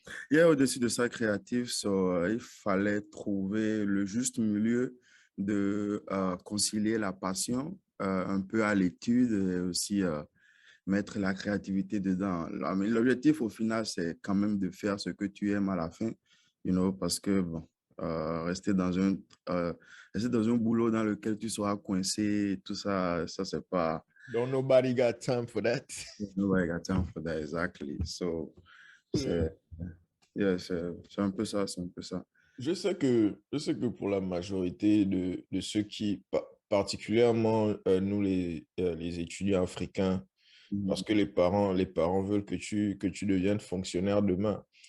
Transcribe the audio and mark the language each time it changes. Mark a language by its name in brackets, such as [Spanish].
[French] Et au-dessus de ça, créatif, il fallait trouver le juste milieu de concilier la passion un peu à l'étude et aussi mettre la créativité dedans. Mais l'objectif, au final, c'est quand même de faire ce que tu aimes à la fin, parce que, bon, rester euh, rester dans un boulot dans lequel tu seras coincé, tout ça, ça, c'est pas... [English] Don't nobody got time for that. Nobody got time for that, exactly. So, Yeah. [French] c'est yeah, c'est un peu ça, c'est un peu ça. Je sais que pour la majorité de ceux qui, particulièrement nous les étudiants africains, parce Mhm. que les parents veulent que tu deviennes fonctionnaire demain.